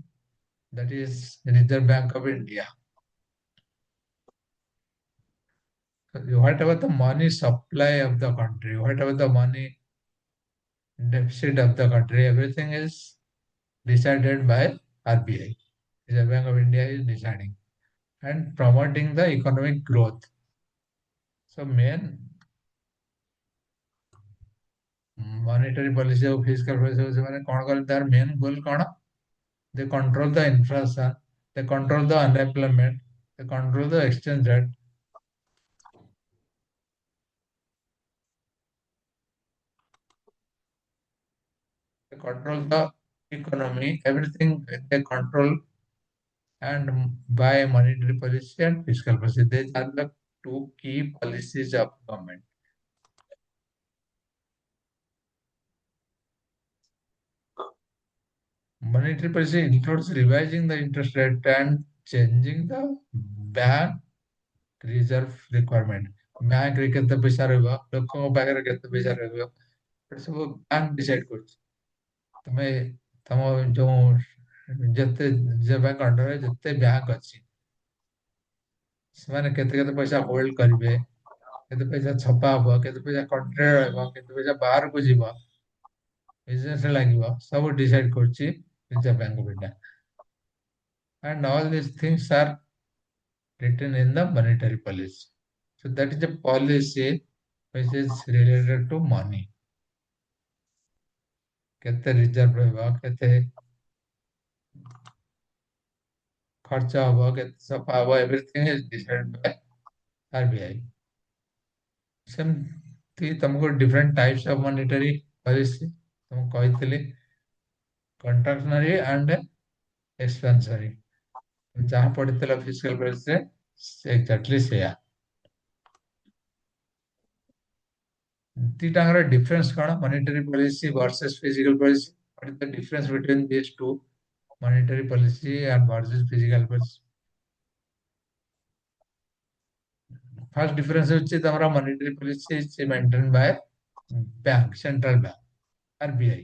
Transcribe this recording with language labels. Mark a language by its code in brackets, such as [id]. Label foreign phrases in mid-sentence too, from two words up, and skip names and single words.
[en] That is Reserve Bank of India. So whatever the money supply of the country, whatever the money deficit of the country, everything is decided by RBI. Reserve Bank of India is deciding and promoting the economic growth. So main monetary policy और fiscal policy [or] ସେମାନେ କଣ କଲେ ତାର [en] main goal କଣ? They control the inflation, they control the unemployment, they control the exchange rate. They control the economy, everything they control and by monetary policy and fiscal policy. These are the two key policies of government. Monetary policy includes revising the interest rate and changing the bank reserve requirement. [or] ବ୍ୟାଙ୍କରେ କେତେ ପଇସା ରହିବ, ଲୋକଙ୍କ ପାଖରେ କେତେ ପଇସା ରହିବ, ଏ ସବୁ [en] bank decide [or] କରୁଛି। ତମେ ତମ ଯୋଉ ଯେତେ ଯେ ବ୍ୟାଙ୍କ ଅଣ୍ଡରରେ ଯେତେ ବ୍ୟାଙ୍କ ଅଛି ସେମାନେ କେତେ କେତେ ପଇସା ହୋଲ୍ଡ କରିବେ, କେତେ ପଇସା ଛପା ହବ, କେତେ ପଇସା କଣ୍ଟ୍ରିରେ ରହିବ, କେତେ ପଇସା ବାହାରକୁ ଯିବ, ବିଜନେସରେ ଲାଗିବ, ସବୁ ଡିସାଇଡ୍ କରୁଛି ରିଜର୍ଭ ବ୍ୟାଙ୍କ ଅଫ୍ ଇଣ୍ଡିଆ। [en] And all these things are written in the monetary policy. So that is a policy which is related to money. [or] କେତେ ରିଜର୍ଭ ରହିବ, କେତେ ଖର୍ଚ୍ଚ ହବ, କେତେ ଛପା ହବ, [en] everything is decided by RBI. [or] ସେମିତି ତମକୁ [en] different types of monetary policy [or] ତମକୁ କହିଥିଲି, [en] contractionary and expansionary। [or] ଯାହା ପଢିଥିଲା [en] fiscal policy [or] ରେ exactly ସେଇଆ। ଦିଟାଙ୍କର difference କଣ? [en] monetary policy versus physical policy. What is the difference between these two, monetary policy and versus physical policy? First difference is the monetary policy is maintained by bank, central bank, RBI.